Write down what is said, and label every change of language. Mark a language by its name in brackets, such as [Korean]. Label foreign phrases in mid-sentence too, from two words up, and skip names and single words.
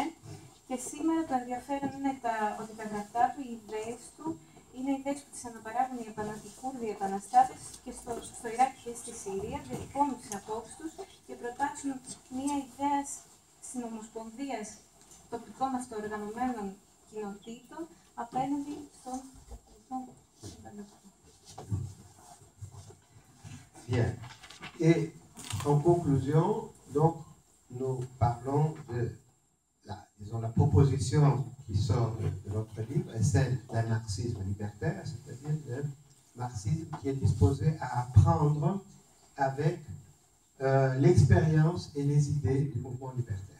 [Greek] Και σήμερα το ενδιαφέρον είναι ότι τα γραφτά του, οι ιδέες του, είναι ιδέες που τις αναπαράγουν οι Κούρδοι επαναστάτες και στο Ιράκ και στη Συρία, διατυπώνουν τις απόψεις τους και προτάξουν μια ιδέα συνομοσπονδίας τοπικών αυτοοργανωμένων κοινοτήτων απέναντι στον [French] Bien. Et en conclusion, donc, nous parlons de la proposition qui sort de notre livre est celle d'un marxisme libertaire, c'est-à-dire d'un marxisme qui est disposé à apprendre avec l'expérience et les idées du mouvement libertaire.